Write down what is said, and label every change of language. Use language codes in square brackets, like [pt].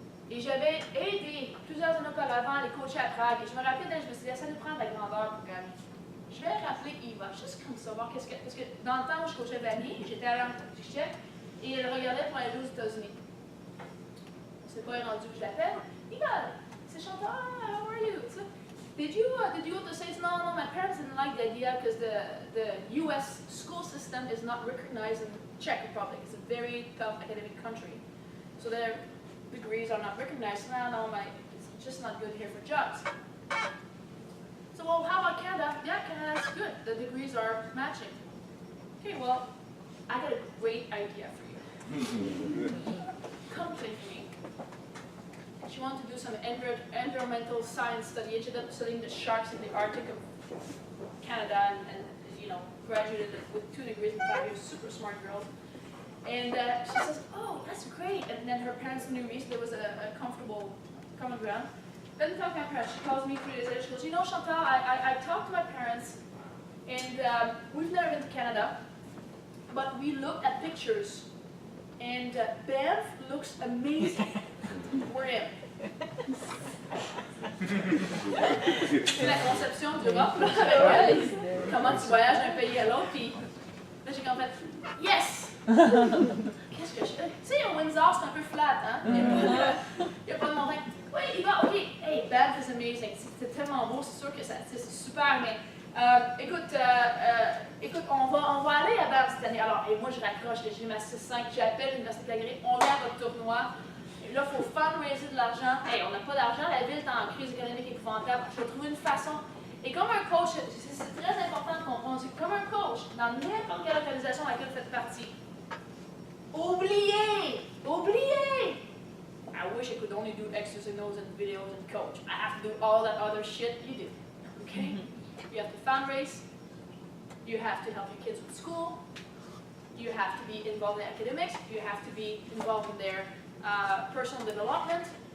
[fr] Et j'avais aidé plusieurs années auparavant les coacher à Prague. Et je me rappelais, je me suis dit, ça nous prend de la grandeur pour gagner. Je vais rappeler Eva, juste comme ça, voir qu'est-ce que. Parce que dans le temps où je coachais Vanny, j'étais allée en République tchèque et elle regardait pour aller aux États-Unis. On ne s'est pas rendu où je l'appelle. [en] Eva, [fr] c'est Chantal, [en] how are you? Did you go to the States? No, my parents didn't like the idea because the U.S. school system is not recognized in Czech Republic. It's a very tough academic country. So their degrees are not recognized. No, it's just not good here for jobs. So, well, how about Canada? Yeah, Canada's good. The degrees are matching. Okay, well, I got a great idea for you. Come play for me. She wanted to do some environmental science study. She ended up studying the sharks in the Arctic of Canada and graduated with 2 degrees in 5 years. Super smart girl. And she says, oh, that's great. And then her parents knew me, so there was a comfortable common ground. Doesn't talk to my parents. She calls me 3 days later. She goes, you know, Chantal, I talked to my parents, and we've never been to Canada, but we looked at pictures, and Banff looks amazing. We're in. [fr] C'est la conception d'Europe, là, avec elle. Comment tu voyages d'un pays à l'autre, puis là, j'ai comme fait, yes! Qu'est-ce que je fais? Tu sais, au Windsor, c'est un peu flat, hein? Il n'y a pas de montagne. Oui, il va, ok. [en] Hey, Banff is amazing. [fr] C'est tellement beau, c'est sûr que c'est super, mais écoute, on va aller à Banff cette année. Alors, et moi, je raccroche, j'ai ma 6-5, j'appelle l'Université de Calgary, on vient à votre tournoi. Et là, il faut fundraiser de l'argent. Hey, on n'a pas d'argent, la ville est en crise économique épouvantable. Je vais trouver une façon. Et comme un coach, c'est très important de comprendre, comme un coach, dans n'importe quelle organisation à laquelle vous faites partie, oubliez! [en] I wish I could only do X's and O's and videos and coach. I have to do all that other shit you do. Okay? You have to fundraise. You have to help your kids with school. You have to be involved in academics. You have to be involved in their personal development.